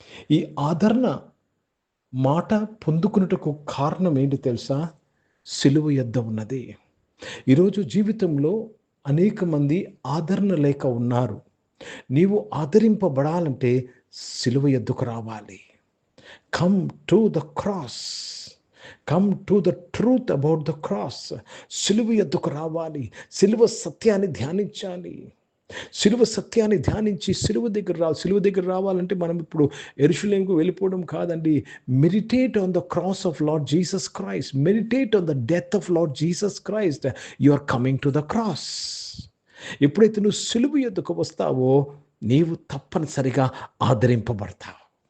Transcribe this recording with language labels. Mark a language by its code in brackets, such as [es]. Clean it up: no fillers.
[te] ఈ ఆదరణ మాట పొందుకున్నటకు కారణం ఏంటి తెలుసా? సిలువ యొద్ద ఉన్నది. ఈరోజు జీవితంలో అనేక మంది ఆదరణ లేక ఉన్నారు. నీవు ఆదరింపబడాలంటే సిలువ యొద్దకు రావాలి. [en] Come to the cross. Come to the truth about the cross. [te] సిలువ యొద్దకు రావాలి. సిలువ సత్యాన్ని ధ్యానించాలి. సిలువ సత్యాన్ని ధ్యానించి సిలువ దగ్గర రావాలంటే మనం ఇప్పుడు యెరూషలేముకు వెళ్ళిపోవడం కాదండి. [en] Meditate on the cross of Lord Jesus Christ. Meditate on the death of Lord Jesus Christ. You are coming to the cross. [te] ఎప్పుడైతే నువ్వు సిలువ యొద్దకు వస్తావో నీవు తప్పనిసరిగా ఆదరింపబడతావు.